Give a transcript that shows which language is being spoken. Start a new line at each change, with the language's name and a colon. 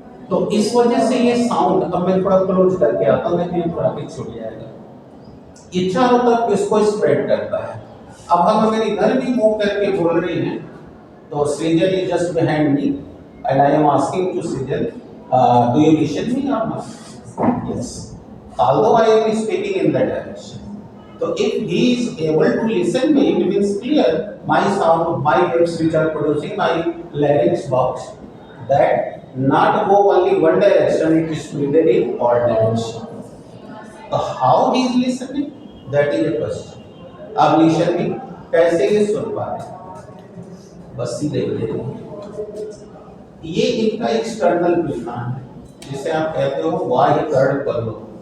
Hindi: तो इस वजह से ये साउंड, अब मैं थोड़ा क्लोज करके आता हूँ, लेकिन थोड़ा पीछे छूट जाएगा, ये चारों तरफ इसको स्प्रेड करता है। अब हम अगर इधर भी मूव करके बोल रहे हैं, तो
English: Srijan is just behind me and I am asking to Srijan, do you listen me और not? Yes, although I am speaking in that direction. So if he is able to listen me, it means clear my sound, my waves which are producing my larynx box, that not go only one direction, it is spreaded in all direction. So how he is listening, that is a question.
Hindi: अब listening कैसे ये सुन पा रहे हैं, बस सीधे बोले। ये इनका एक्सटर्नल पिलना है, जिसे आप कहते हो वाह्य कर्ण पल्लव।